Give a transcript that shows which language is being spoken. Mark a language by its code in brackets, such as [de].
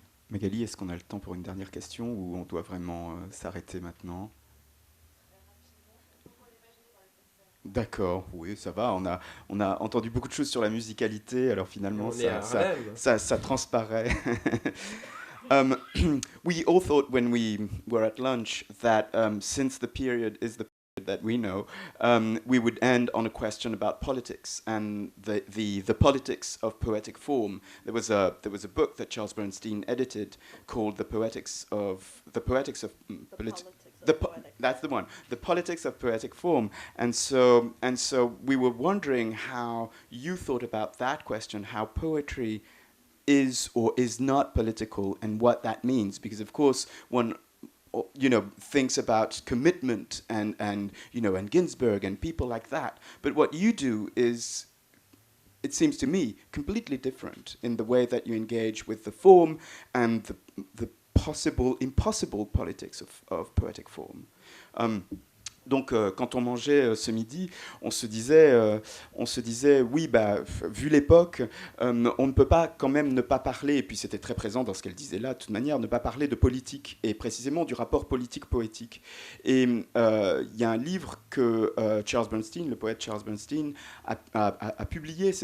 [fr] Magali, est-ce qu'on a le temps pour une dernière question ou on doit vraiment s'arrêter maintenant? D'accord, oui, ça va. On a entendu beaucoup de choses sur la musicalité, alors finalement, ça transparaît. [en] We all thought when we were at lunch that since the period is the period that we know, we would end on a question about politics and the politics of poetic form. There was a book that Charles Bernstein edited called That's the one, The Politics of Poetic Form. And so we were wondering how you thought about that question, how poetry is or is not political, and what that means, because of course one thinks about commitment and Ginsberg and people like that, but what you do is, it seems to me, completely different in the way that you engage with the form and the impossible politics of poetic form. [fr] Donc, quand on mangeait ce midi, on se disait, oui, vu l'époque, on ne peut pas quand même ne pas parler, et puis c'était très présent dans ce qu'elle disait là, de toute manière, ne pas parler de politique, et précisément du rapport politique-poétique. Et il y a un livre que Charles Bernstein, le poète Charles Bernstein, a publié.